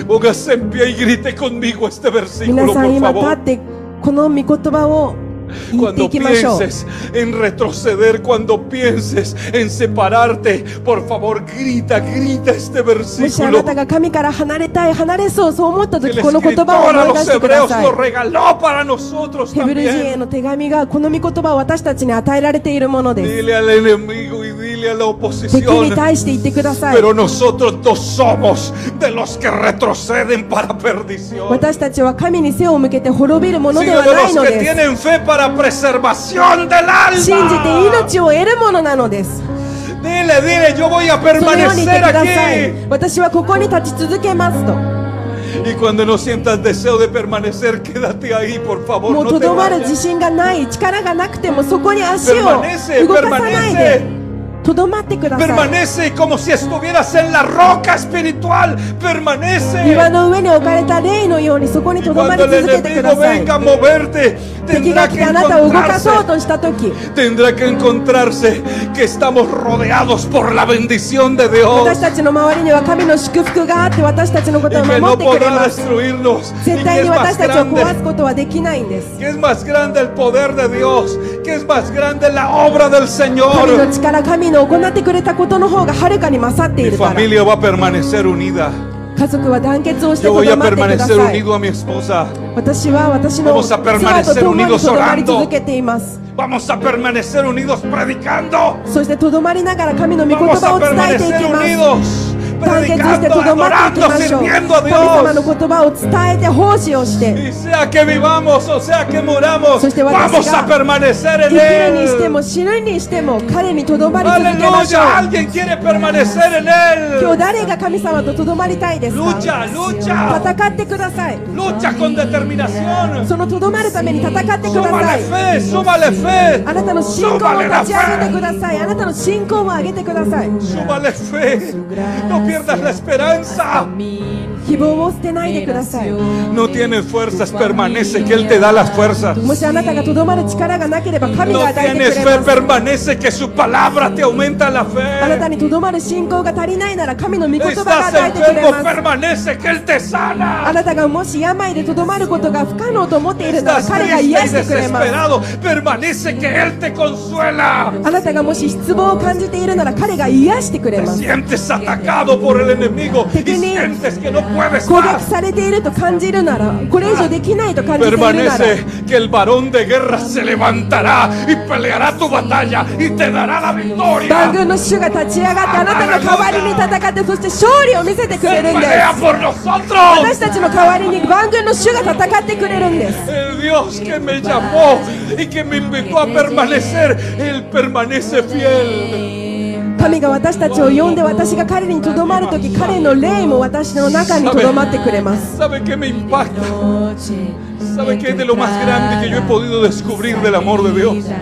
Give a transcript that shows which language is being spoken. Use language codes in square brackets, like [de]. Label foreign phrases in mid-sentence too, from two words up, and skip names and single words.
[es] Póngase en pie y grite conmigo este [ja] 皆 [es] versículo, [ja] さん [es] por [ja] 今立 [es] favor. [ja] ってこの御言葉を言ってい [es] Cuando [ja] きましょう。 [es] pienses en retroceder, cuando pienses en separarte, por favor grita, grita este [ja] もしあ [es] versículo [ja] なたが神から離れたい、離れそう、そう思った [es] que [ja] 時 [es] el [ja] この言葉を [es] escritor a [ja] 思い出 [es] los [ja] してくだ [es] hebreos [ja] さい。 [es] lo regaló para nosotros [ja] ヘブル人へ [es] también. [ja] の手紙がこの御言葉を私たちに与えられているものです。 [es] Dile al enemigo y dile a la [ja] 敵に [es] oposición. [ja] 対して言ってください。 [es] Pero nosotros no somos de los que retroceden para perdición, [ja] 私たちは神に背を向けて滅びるもので [es] sino [ja] は [es] de [ja] ない [es] los [ja] の [es] que [ja] です。 [es] tienen fe para preservación del [ja] 信じて [es] alma. [ja] 命を得るものなのです。 [es] Dile, dile, yo voy a [ja] そのように言って [es] permanecer [ja] ください。 [es] aquí. [ja] 私はここに立ち続けますと。 [es] Y cuando no sientas deseo de permanecer, quédate ahí, por [ja] も [es] favor, [ja] う [es] no [ja] と [es] te [ja] どまる [es] vayas. [ja] 自信がない、力がなくてもそこに足を [es] Permanece, [ja] 動かさないで [es] permanece. [ja] とどまってください。 [es] Permanece como si estuvieras en la roca espiritual. Permanece. [ja] 岩の上に置かれた霊のようにそこに [es] Y [ja] とどま [es] cuando [ja] り [es] el [ja] 続けてくだ [es] enemigo [ja] さい。 [es] venga a moverte, [ja] 敵が [es] tendrá [ja] 来 [es] que [ja] てあなたを動かそう [es] encontrarse. [ja] としたとき、 [es] Tendrá que encontrarse que estamos rodeados por la bendición de Dios [ja] 私たちの周りには神の祝福があって私たちのこ [es] y [ja] とを [es] que [ja] 守 [es] no [ja] ってくれ [es] podrá [ja] ます。 [es] destruirnos. Y [ja] 絶 [es] que [ja] 対 [es] es [ja] に [es] más [ja] 私たちを壊 [es] grande, [ja] すことはできないんです。 [es] que es más grande el poder de Dios, que es más grande la obra del [ja] 神 [es] Señor. [ja] の力、神の行ってくれたことの方がはるかに勝ってい [es] Mi [ja] るから。 [es] familia va a permanecer unida. [ja] 家族は団結をして [es] Yo [ja] と [es] voy [ja] ど [es] a [ja] まってくだ [es] permanecer [ja] さい。 [es] unido a mi esposa. [ja] 私は私の [es] Vamos a [ja] 妻 [es] permanecer [ja] と共に [es] unidos [ja] とどまり [es] orando. [ja] 続けています。 [es] Vamos a permanecer unidos predicando. [ja] そしてとどまりながら神の御言 [es] Vamos [ja] 葉 [es] a [ja] を伝えてい [es] permanecer [ja] きます。 [es] unidos [ja] 団結して [es] predicando, [ja] とどまってい [es] adorando, [ja] きましょう。 [es] sirviendo a [ja] 神様の [es] Dios. [ja] 言葉を伝えて奉仕をして、 [es] Y sea que vivamos o sea que muramos, So, vamos a permanecer [ja] 生 [es] en [ja] きるにして [es] Él. [ja] も死ぬにしても彼にとどまり続けましょう。 [es] Aleluya, alguien quiere permanecer en [ja] 今日 [es] Él. [ja] 誰が神様ととどまりたいですか？ [es] Lucha, lucha, [ja] 戦ってください。 [es] lucha con determinación. [ja] そのとどまるために戦ってくださ [es] Súmale [ja] い。 [es] fe, súmale fe. [ja] あなたの信仰を [es] Súmale la [ja] 立ち上げて [es] fe. [ja] ください。あなたの信仰を上げてください。 [es] Súmale fe. No pierdas la esperanza. [ja] 希望を捨てないでください。 [es] No tienes fuerzas, permanece, que Él te da las fuerzas. [ja] もしあなたがとどまる力がなければ神 [es] No [ja] が与えて [es] tienes [ja] く [es] fe, [ja] れます。 [es] permanece, que su palabra te aumenta la [ja] あなた [es] fe. [ja] にとどまる信仰が足りないなら神の御言葉が [es] Estás [ja] 与えてくれ [es] enfermo, [ja] ます。 [es] permanece, que Él te [ja] あ [es] sana. [ja] なたがもし病でとどまることが不可能と思っているなら [es] Estás [ja] 彼が [es] triste [ja] 癒 [es] y [ja] してくれます。 [es] desesperado, permanece, que Él te consuela. [ja] あなたがもし失望を感じているなら彼が癒してくれ [es] Te [ja] ます。 [es] sientes atacado por el enemigo y Pequeño. sientes que no puedes [ja] 攻撃 [es] más. [ja] されていると感じるなら、これ以上できないと感じているなら、 [es] Permanece, que el varón de guerra se levantará y peleará tu batalla y te dará la [ja] 万 [es] victoria. [ja] 軍の主が立ち上がってあなたの代わりに戦って、そして勝利を見せてくれ [es] Él [ja] るんで [es] pelea [ja] す。 [es] por nosotros. [ja] 私たちの代わりに万軍の主が戦ってくれるんです。 [es] El Dios que me llamó y que me invitó a permanecer, Él permanece fiel. [ja] 神が私たちを呼んで私が彼にとどまるとき、彼の霊も私の中にとどまってくれます。 [es] ¿Sabe qué me impacta? ¿Sabe qué es de lo más grande que yo he podido descubrir del amor de Dios?